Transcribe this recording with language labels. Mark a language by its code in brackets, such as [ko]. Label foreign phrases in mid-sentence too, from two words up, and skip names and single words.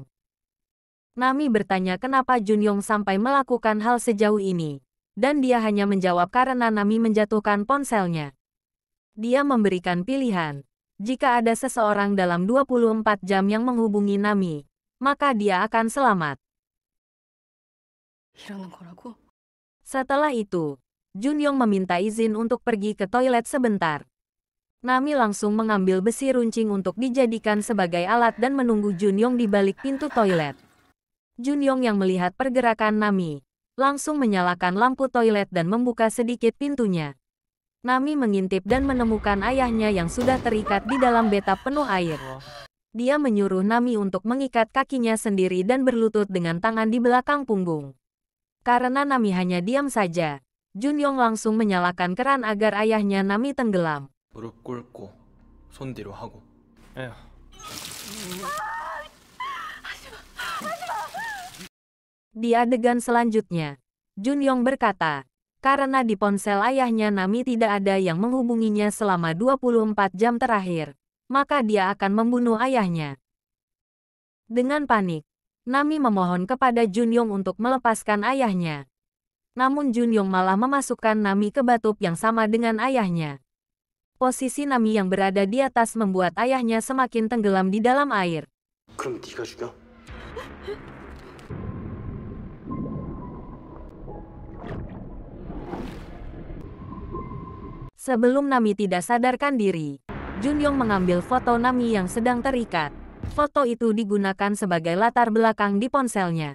[id] Nami bertanya kenapa Junyong sampai melakukan hal sejauh ini. Dan dia hanya menjawab karena Nami menjatuhkan ponselnya. Dia memberikan pilihan. Jika ada seseorang dalam 24 jam yang menghubungi Nami, maka dia akan selamat. [ko] 이러는 거라고? [id] Setelah itu, Junyong meminta izin untuk pergi ke toilet sebentar. Nami langsung mengambil besi runcing untuk dijadikan sebagai alat dan menunggu Junyong di balik pintu toilet. Junyong yang melihat pergerakan Nami, langsung menyalakan lampu toilet dan membuka sedikit pintunya. Nami mengintip dan menemukan ayahnya yang sudah terikat di dalam bathtub penuh air. Dia menyuruh Nami untuk mengikat kakinya sendiri dan berlutut dengan tangan di belakang punggung. Karena Nami hanya diam saja, Junyong langsung menyalakan keran agar ayahnya Nami tenggelam. [ko] 무릎 꿇고 손 뒤로 하고. 에휴. [id] Di adegan selanjutnya, Junyong berkata, karena di ponsel ayahnya Nami tidak ada yang menghubunginya selama 24 jam terakhir, maka dia akan membunuh ayahnya. Dengan panik, Nami memohon kepada Junyong untuk melepaskan ayahnya. Namun Junyong malah memasukkan Nami ke bathtub yang sama dengan ayahnya. Posisi Nami yang berada di atas membuat ayahnya semakin tenggelam di dalam air. [ko] 그럼 네가 죽여? [id] Sebelum Nami tidak sadarkan diri, Junyong mengambil foto Nami yang sedang terikat. Foto itu digunakan sebagai latar belakang di ponselnya.